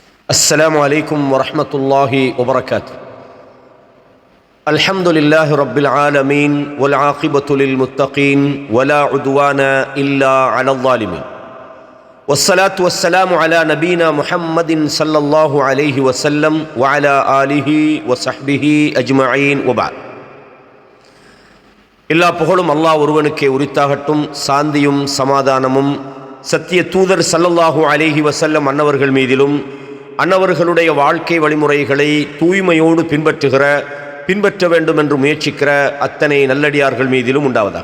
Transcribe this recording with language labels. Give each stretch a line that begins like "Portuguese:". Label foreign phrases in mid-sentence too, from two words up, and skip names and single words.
Arabic: السلام عليكم ورحمة الله وبركاته. الحمد لله رب العالمين والعاقبة للمتقين ولا عدوان إلا على الظالمين والصلاة والسلام على نبينا محمد صلى الله عليه وسلم وعلى آله وصحبه أجمعين وبعد.
Tamil: எல்லா புகழும் அல்லாஹ் ஒருவனுக்கே உரித்தாகட்டும். சாந்தியும் சமாதானமும் சத்திய தூதர்
Arabic: صلى الله عليه وسلم
Tamil: அன்னவர்கள் மீதிலும் அன்னவர்களுடைய வாழ்க்கை வழிமுறைகளை தூய்மையோடு பின்பற்ற வேண்டும் என்று முயற்சிக்கிற அத்தனை நல்லடியார்கள் மீதிலும் உண்டாவதாக.